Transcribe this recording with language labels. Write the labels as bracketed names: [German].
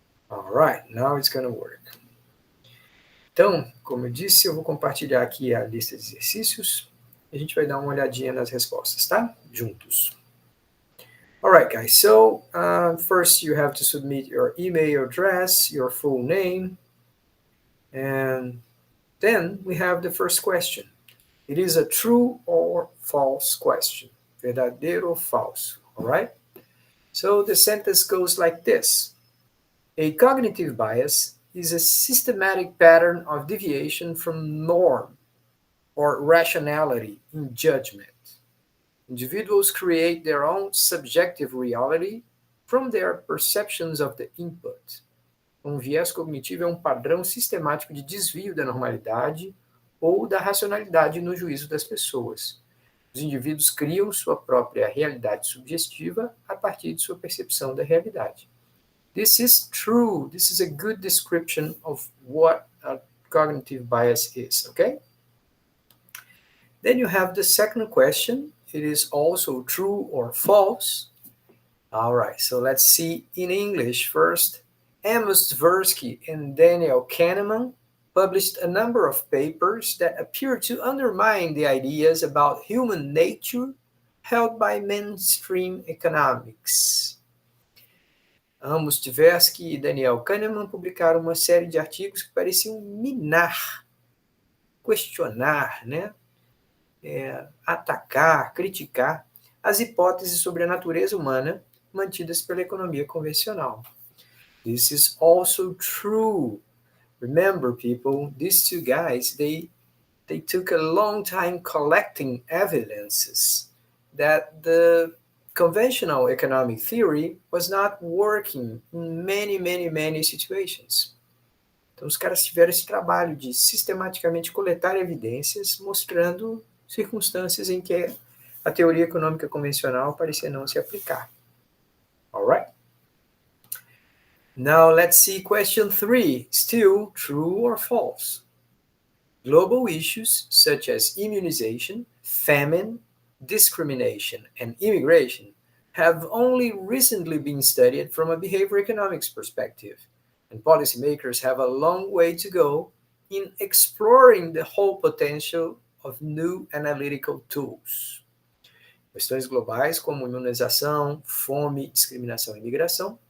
[English] All right, now it's gonna work. [Portuguese] Então, como eu disse, eu vou compartilhar aqui a lista de exercícios e a gente vai dar uma olhadinha nas respostas, tá? Juntos. [English] All right, guys. So first you have to submit your email address, your full name, and then we have the first question. It is a true or false question. [Portuguese] Verdadeiro ou falso, [English] all right? So the sentence goes like this. A cognitive bias is a systematic pattern of deviation from norm or rationality in judgment. Individuals create their own subjective reality from their perceptions of the input. [Portuguese] Viés cognitivo é um padrão sistemático de desvio da normalidade ou da racionalidade no juízo das pessoas. Os indivíduos criam sua própria realidade subjetiva a partir de sua percepção da realidade. [English] This is true. This is a good description of what a cognitive bias is, okay? Then you have the second question. It is also true or false. All right, so let's see in English first. Amos Tversky and Daniel Kahneman published a number of papers that appear to undermine the ideas about human nature held by mainstream economics. [Portuguese] Amos Tversky e Daniel Kahneman publicaram uma série de artigos que pareciam minar, questionar, né? Atacar, criticar as hipóteses sobre a natureza humana mantidas pela economia convencional. [English] This is also true. Remember, people, these two guys, they took a long time collecting evidences that the conventional economic theory was not working in many situations. [Portuguese] Então, os caras tiveram esse trabalho de sistematicamente coletar evidências mostrando circunstâncias em que a teoria econômica convencional parecia não se aplicar. [English] All right? Now let's see question 3. Still true or false? Global issues such as immunization, famine, discrimination, and immigration have only recently been studied from a behavior economics perspective, and policymakers have a long way to go in exploring the whole potential of new analytical tools. [Portuguese] Questões globais como imunização, fome, discriminação e imigração